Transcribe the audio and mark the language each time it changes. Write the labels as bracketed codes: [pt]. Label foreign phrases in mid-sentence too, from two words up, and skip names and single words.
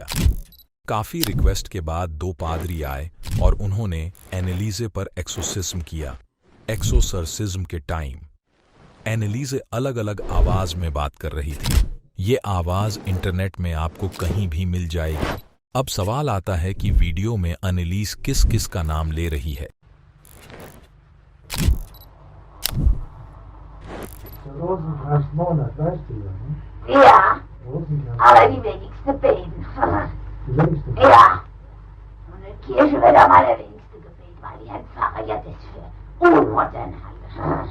[hi] काफी रिक्वेस्ट के बाद 2 पादरी आए और उन्होंने एनेलीजे पर एक्सोसिज्म किया। एक्सोसर्सिज्म के टाइम एनेलीजे अलग अलग आवाज में बात कर रही थी। ये आवाज इंटरनेट में आपको कहीं भी मिल जाएगी। अब सवाल आता है कि वीडियो में अनेलीज किस किस का नाम ले रही है। [de] Ja, aber die wenigste beten. Ja, und in Kirche wird am allerwenigsten gebetet, weil die Herrn Pfarrer ja das für unmodern halten.